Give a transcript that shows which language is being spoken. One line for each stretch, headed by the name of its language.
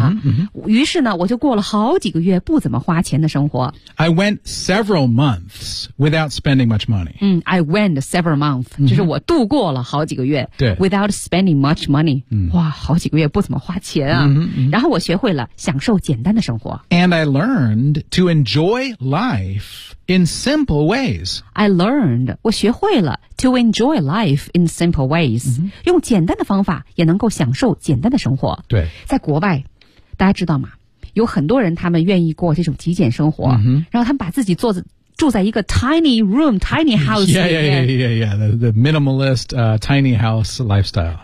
Chinese: 啊、于是呢我就过了好几个月不怎么花钱的生活
English: I went several months without spending much money、嗯、I went several months、 mm-hmm.
Chinese: 就是我度过了好几个月对
English: Without spending much money、 mm-hmm.
Chinese: 哇好几个月不怎么花钱啊、 mm-hmm. Mm-hmm. 然后我学会了享受简单的生活
English: And I learned to enjoy lifeIn simple ways. I learned,
Chinese: 我学会了
English: to enjoy life in simple ways.、 Mm-hmm.
Chinese: 用简单的方法也能够享受简单的生活。对。在国外，大家知道吗？有很多人他们愿意过这种极简生活、 mm-hmm. 然后他们把自己做住在一个
English: tiny room, tiny house. The minimalist, tiny house lifestyle.